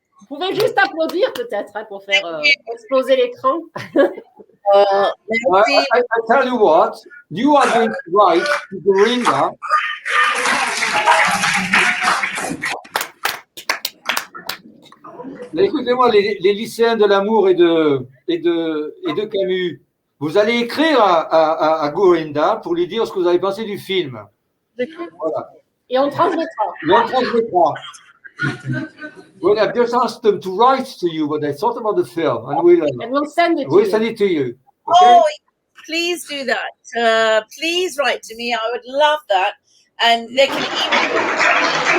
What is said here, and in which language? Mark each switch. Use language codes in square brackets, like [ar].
[fr] Vous pouvez juste applaudir peut-être pour faire exploser l'écran. Merci. [en] I tell you what, you are going to write to Gorinda. [fr] Écoutez-moi, les lycéens de l'amour et de Camus, vous allez écrire à Gorinda pour lui dire ce que vous avez pensé du film. Voilà. Et on transmettra. Et on transmettra. [en] Well, I've just asked them to write to you what they thought about the film, and we'll send it to we'll you. send it to you. Okay? Oh, please do that. Please write to me. I would love that. And they can